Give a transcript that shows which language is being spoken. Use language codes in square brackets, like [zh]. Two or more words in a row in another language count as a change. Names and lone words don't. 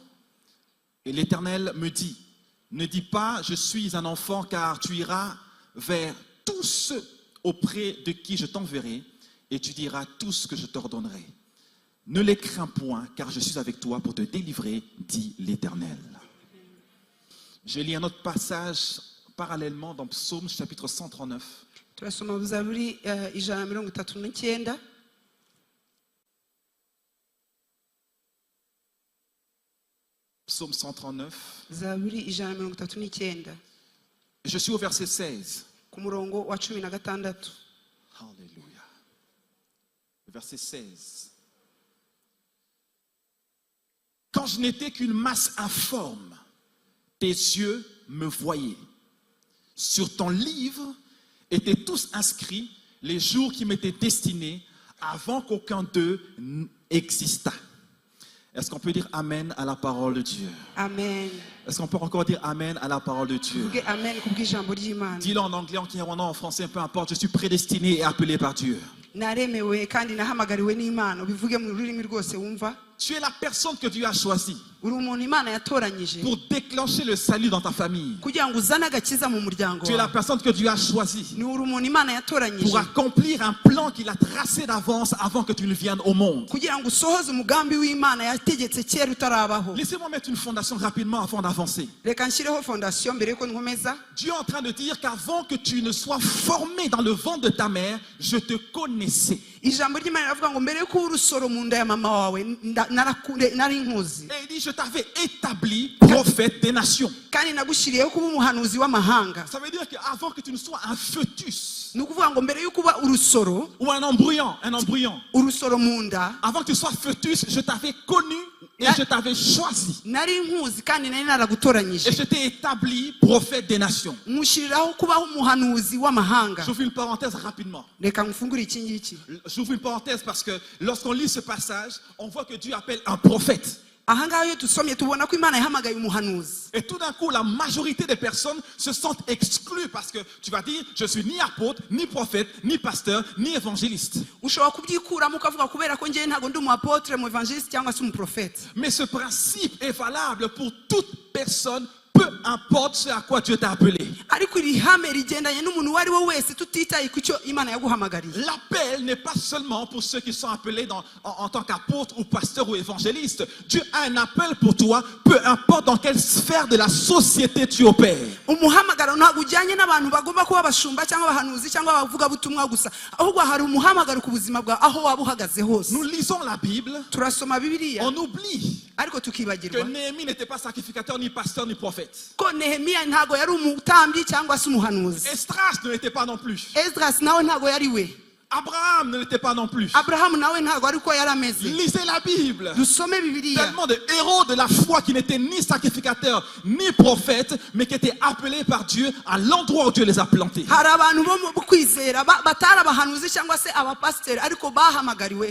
[fr] Et l'Éternel me dit, ne dis pas je suis un enfant, car tu iras vers tous ceux auprès de qui je t'enverrai, et tu diras tout ce que je t'ordonnerai. Ne les crains point, car je suis avec toi pour te délivrer, dit l'Éternel. Je lis un autre passage parallèlement dans Psaume chapitre 139. [rw] turasoma mu Zaburi 139. [fr] Psaume 139. [rw] Zaburi 139. [fr] Je suis au verset 16. [rw] ku murongo wa 16. [fr] Alléluia. Verset 16. Quand je n'étais qu'une masse informe, tes yeux me voyaient. Sur ton livre étaient tous inscrits les jours qui m'étaient destinés avant qu'aucun d'eux n'existât. Est-ce qu'on peut dire Amen à la parole de Dieu? Amen. Est-ce qu'on peut encore dire Amen à la parole de Dieu? [rw] Vuge amen kubw'ijambo ry'Imana. [fr] Dis-le en anglais, en kinyarwanda, en français, peu importe. Je suis prédestiné et appelé par Dieu. [rw] naremewe kandi nahamagariwe n'Imana. Ubivuge mu rurimi rwose wumva. [fr] Tu es la personne que Dieu a choisie. [rw] uri umuntu Imana yatoranyije [fr] pour déclencher le salut dans ta famille. [rw] kugira ngo uzane agakiza mu muryango [fr] Tu es la [rw] wawe. [fr] personne que Dieu a choisie [rw] Ni uri umuntu Imana yatoranyije [fr] pour accomplir un plan qu'il a tracé d'avance avant que tu ne viennes au monde. [rw] kugira ngo usohoze umugambi w'Imana yategetse kera utarabaho. [fr] Laissez-moi mettre une fondation rapidement avant d'avancer. [rw] Reka nshyireho fondation mbere yuko nkomeza. [fr] Dieu est en train de dire qu'avant que tu ne sois formé dans le ventre de ta mère, je te connaissais. [rw] Ijambo ry'Imana riravuga ngo mbere yuko urusoro mu nda ya mama wawe nari nkuzi. [fr] Et il dit, je t'avais établi prophète des nations. [rw] Kandi nagushyiriyeho kuba umuhanuzi w'amahanga. [fr] Ça veut dire qu'avant que tu ne sois un fœtus [rw] Ni ukuvuga ngo mbere yuko uba urusoro, [fr] ou un embryon, [rw] urusoro mu nda, [fr] avant que tu sois fœtus, je t'avais connu et je t'avais choisi. [rw] nari nkuzi kandi nari naragutoranyije. [fr] Et je t'ai établi prophète des nations. [rw] Nkushyiriraho kubaho umuhanuzi w'amahanga. [fr] J'ouvre une parenthèse rapidement. [rw] Reka ngufungure iki ngiki. [fr] J'ouvre une parenthèse parce que lorsqu'on lit ce passage, on voit que Dieu appelle un prophète. [rw] Ahangaha iyo dusomye tubona ko Imana yahamagaye umuhanuzi. [fr] Et tout d'un coup, la majorité des personnes se sentent exclues parce que tu vas dire, je suis ni apôtre, ni prophète, ni pasteur, ni évangéliste. [rw] Ushobora kubyikuramo ukavuga kubera ko njyewe ntabwo ndi umu apotre, mu evangeliste cyangwa se umuprofete. [fr] Mais ce principe est valable pour toute personne, peu importe ce à quoi Dieu t'a appelé. [rw] Ariko iri hame rigendanye n'umuntu uwo ari we wese tutitaye ku cyo Imana yaguhamagariye. [fr] L'appel n'est pas seulement pour ceux qui sont appelés en tant qu'apôtres ou pasteurs ou évangélistes. Dieu a un appel pour toi, peu importe dans quelle sphère de la société tu opères. [rw] Umuhamagaro ntabwo ujyanye n'abantu bagomba kuba abashumba cyangwa abahanuzi cyangwa abavuga butumwa gusa, ahubwo hari umuhamagaro ku buzima bwawe aho waba uhagaze hose. [fr] Nous lisons la Bible, [rw] Turasoma Bibiliya [fr] on oublie [rw] ariko [fr] que [rw] tukibagirwa [fr] Néhémie n'était pas sacrificateur, ni pasteur, ni prophète. [rw] ko Nehemiya ntabwo yari umutambyi cyangwa se umuhanuzi. [fr] Esdras ne l'était pas non plus. [rw] Esdras nawe ntabwo yari we. [fr] Abraham ne l'était pas non plus. [rw] Aburahamu nawe ntabwo ariko yari ameze. [fr] Lisez la Bible. [rw] Dusome Bibiliya. [fr] Tellement de héros de la foi qui n'étaient ni sacrificateurs, ni prophètes, mais qui étaient appelés par Dieu à l'endroit où Dieu les a plantés. [rw] Hari abantu bo mu kwizera batari abahanuzi cyangwa se abapasiteri ariko bahamagariwe.